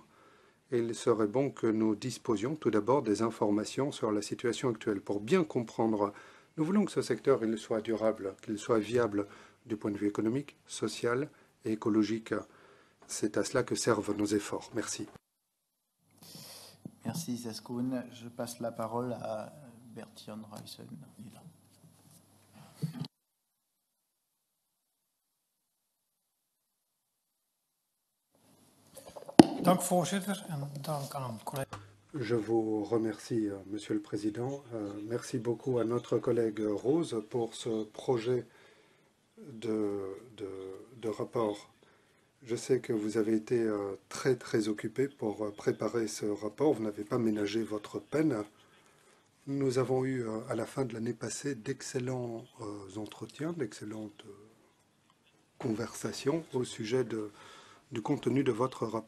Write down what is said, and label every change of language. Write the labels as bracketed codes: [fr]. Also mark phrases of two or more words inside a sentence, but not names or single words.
[fr] Et il serait bon que nous disposions tout d'abord des informations sur la situation actuelle pour bien comprendre. Nous voulons que ce secteur il soit durable, qu'il soit viable du point de vue économique, social et écologique. C'est à cela que servent nos efforts. Merci. Merci Saskoun. Je passe la parole à Bertjan Ruyssen. [nl] Dank voorzitter en dank aan collega. [fr] Je vous remercie, Monsieur le Président. Merci beaucoup à notre collègue Rose pour ce projet de rapport. Je sais que vous avez été très occupé pour préparer ce rapport. Vous n'avez pas ménagé votre peine. Nous avons eu à la fin de l'année passée d'excellents entretiens, d'excellentes conversations au sujet du contenu de votre rapport.